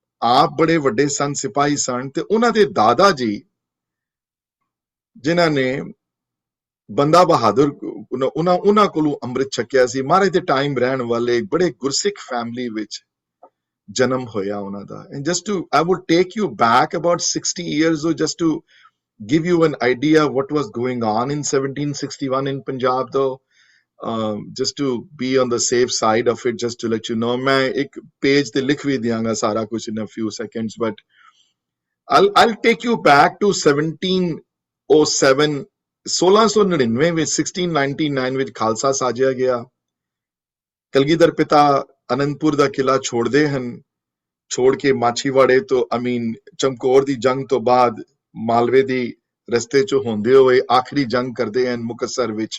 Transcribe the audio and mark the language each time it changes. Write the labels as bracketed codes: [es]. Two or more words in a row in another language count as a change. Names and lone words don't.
[pa] ਆਪ ਬੜੇ ਵੱਡੇ ਸਨ, ਸਿਪਾਹੀ ਸਨ, ਤੇ ਉਹਨਾਂ ਦੇ ਦਾਦਾ ਜੀ ਜਿਨ੍ਹਾਂ ਨੇ ਬੰਦਾ ਬਹਾਦਰ ਉਹਨਾਂ ਕੋਲੋਂ ਅੰਮ੍ਰਿਤ ਛਕਿਆ ਸੀ। ਮਹਾਰਾਜ ਦੇ ਟਾਈਮ ਰਹਿਣ ਵਾਲੇ ਬੜੇ ਗੁਰਸਿੱਖ ਫੈਮਿਲੀ ਵਿੱਚ ਜਨਮ ਹੋਇਆ ਉਹਨਾਂ ਦਾ। [en] And just to I would take you back about 60 years, just to give you an idea what was going on in 1761 in Punjab, though, just to be on the safe side of it, just to let you know. [pa] ਮੈਂ ਇੱਕ page ਤੇ ਲਿਖ ਭੀ ਦਿਆਂਗਾ ਸਾਰਾ ਕੁਛ [en] in a few seconds, but I'll take you back to [pa] 1707, 1699 ਵਿੱਚ 1699 ਵਿੱਚ ਖਾਲਸਾ ਸਾਜਿਆ ਗਿਆ। ਕਲਗੀਧਰ ਪਿਤਾ ਅਨੰਦਪੁਰ ਦਾ ਕਿਲਾ ਛੋੜਦੇ ਹਨ, ਛੋੜ ਕੇ ਮਾਛੀਵਾੜੇ ਤੋਂ ਚਮਕੌਰ ਦੀ ਜੰਗ ਤੋਂ ਬਾਅਦ ਮਾਲਵੇ ਦੀ ਰਸਤੇ ਚ ਹੁੰਦੇ ਹੋਏ ਆਖਰੀ ਜੰਗ ਕਰਦੇ ਹਨ ਮੁਕਤਸਰ ਵਿੱਚ।